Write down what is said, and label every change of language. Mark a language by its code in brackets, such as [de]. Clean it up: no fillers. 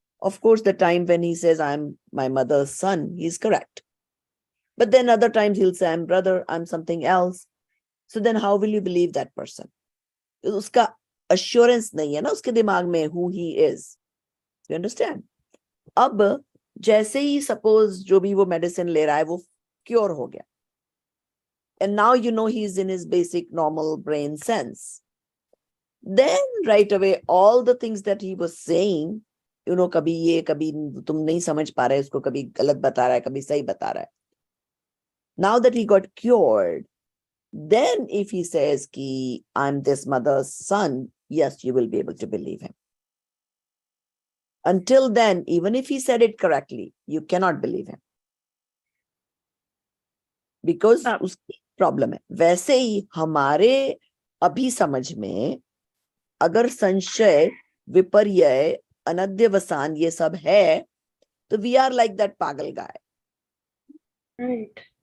[en] Of course, the time when he says, I'm my mother's son, he's correct. But then other times he'll say, I'm brother, I'm something else. So then how will you believe that person? [hi] उसका [en] assurance [hi] नहीं है ना उसके दिमाग में [en] who he is. You understand? [hi] अब जैसे ही suppose जो भी वो medicine ले रहा है वो cure हो गया. [en] And now you know he's in his basic normal brain sense. Then right away, all the things that he was saying, [hi] कभी ये, कभी तुम नहीं समझ पा रहे उसको, कभी गलत बता रहा है, कभी सही बता रहा है. [en] Now that he got cured, then if he says कि I'm this mother's son, yes, you will be able to believe him. Until then, even if he said it correctly, you cannot believe him. [hi] Because उसकी problem है. वैसे ही हमारे अभी समझ में अगर संशय, विपर्यय, अनध्यवसान ये सब है, तो [en] we are like that [hi] पागल गाय. [en] Right.